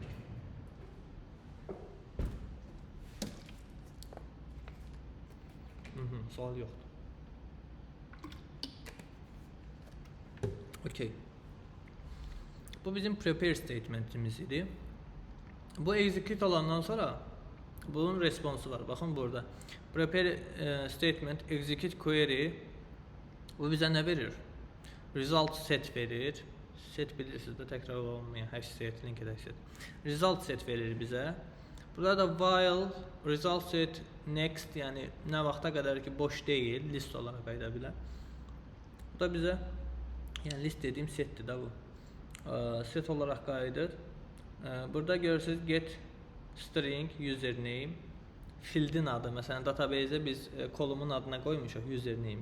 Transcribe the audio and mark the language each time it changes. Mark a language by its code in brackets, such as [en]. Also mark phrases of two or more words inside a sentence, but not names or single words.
[az] Sual yoxdur. Okay. Bu bizim [en] prepare statementimiz [az] idi. Bu execute olandan sonra bunun responsu var. Baxın burada. [en] Prepare statement execute query. [az] Bu bizə nə verir? [en] Result set [az] verir. Set bilirsiniz də təkrar olmayan [en] hash set, linked hash set. Result set [az] verir bizə. Burada da [en] while result set next, [az] yəni nə vaxta qədər ki boş deyil, list olaraq qayıda bilər. Bu da bizə yəni list dediyim setdir də bu. Set olaraq qayıdır. Burada görürsünüz [en] get string username [az] fieldin adı. Məsələn database'ə biz kolumun adına qoymuşuq username.